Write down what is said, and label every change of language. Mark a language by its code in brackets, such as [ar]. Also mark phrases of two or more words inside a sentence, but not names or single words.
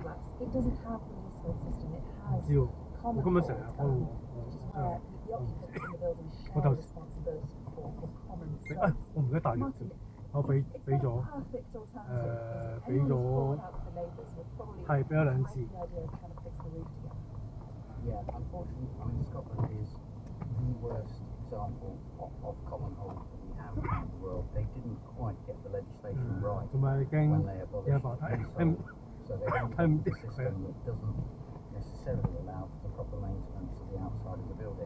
[yue] 唔知喎，我今日成日開喎，我頭我唔記得帶藥添，我俾咗係俾咗2次。 [en] Yeah, unfortunately, Scotland is the worst example of common hold that we have around the world. They didn't quite get the legislation right when they abolished leasehold, so they have a system that doesn't necessarily allow for the proper maintenance of the outside of the building.